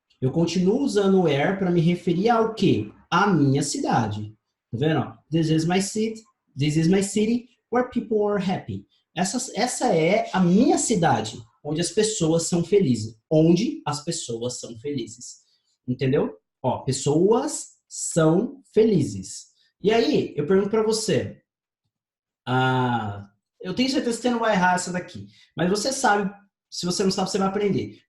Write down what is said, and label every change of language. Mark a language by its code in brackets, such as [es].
[pt] Eu continuo usando where para me referir ao quê? A minha cidade. Tá vendo? [en] This is my city where people are happy. [pt] Essa é a minha cidade, onde as pessoas são felizes. Onde as pessoas são felizes. Entendeu? Ó, pessoas são felizes. E aí, eu pergunto para você. Eu tenho certeza que você não vai errar essa daqui. Mas você sabe, se você não sabe, você vai aprender.